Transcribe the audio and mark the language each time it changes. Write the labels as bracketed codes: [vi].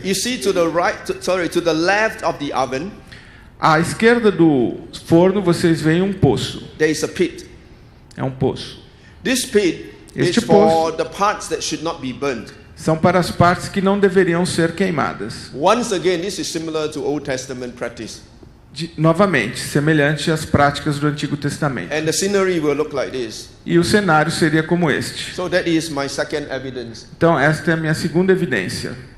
[en] You see, to the left of the oven, [pt] À esquerda do forno vocês veem um poço. [en] there is a pit. [pt] É um poço. [en] This pit It's [pt] Este poço [en] for the parts that should not be burned. [pt] são para as partes que não deveriam ser queimadas. [en] Once again, this is similar to Old Testament practice. [pt] Novamente, semelhante às práticas do Antigo Testamento. [en] And the scenery will look like this. [pt] E o cenário seria como este. [en] So that is my second evidence. [pt] Então, esta é a minha segunda evidência.